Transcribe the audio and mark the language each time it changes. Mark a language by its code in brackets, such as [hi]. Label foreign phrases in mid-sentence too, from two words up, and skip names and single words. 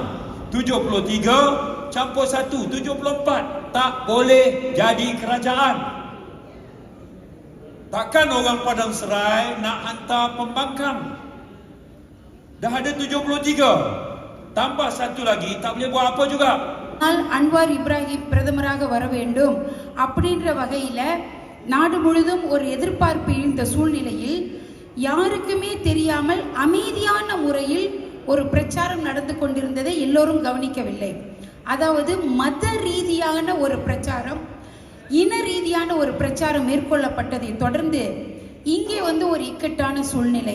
[ms] 73 campur 1, 74. Tak boleh jadi kerajaan. Takkan orang Padang Serai nak hantar pembangkang? Dah ada 73. Tambah satu lagi, tak boleh buat apa juga. [ta] அன்வார் இப்ராஹிம் பிரதமராக வர வேண்டும் அப்படின்ற வகையில் நாடு முழுதும் ஒரு எதிர்பார்ப்பு இந்த சூழ்நிலையில் யாருக்குமே தெரியாமல் அமைதியான முறையில் ஒரு பிரச்சாரம் நடந்து கொண்டிருந்ததை எல்லோரும் கவனிக்கவில்லை. அதாவது மத ரீதியான ஒரு பிரச்சாரம், இன ரீதியான ஒரு பிரச்சாரம் மேற்கொள்ளப்பட்டதை தொடர்ந்து இங்கே ஒரு இக்கட்டான சூழ்நிலை.